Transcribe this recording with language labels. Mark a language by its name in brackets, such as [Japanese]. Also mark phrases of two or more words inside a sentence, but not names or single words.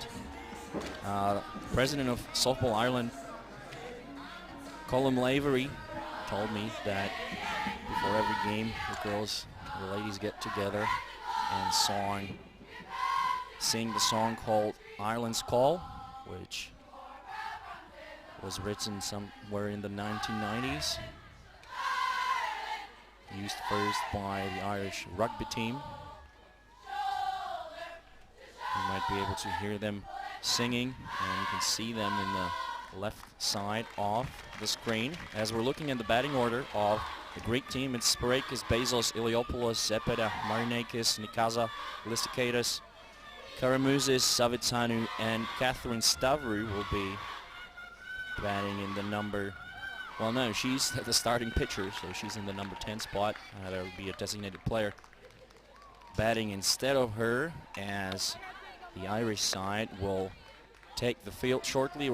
[English] President of Softball Ireland, Colm Lavery, told me that before every game the ladies get together and sing the song called Ireland's Call, which was written somewhere in the 1990s, used first by the Irish rugby team. You might be able to hear them singing, and you can see them in the left side of the screen. As we're looking at the batting order of the Greek team, it's Sparakis, Bezos, Iliopoulos, Zepeda, Marinakis, Nikaza, Lysakaitis, Karamouzis, Savitsanu, and Catherine Stavru will be batting in the number, well, no, she's the starting pitcher, so she's in the number 10 spot. There will be a designated player batting instead of her, as the Irish side will take the field shortly.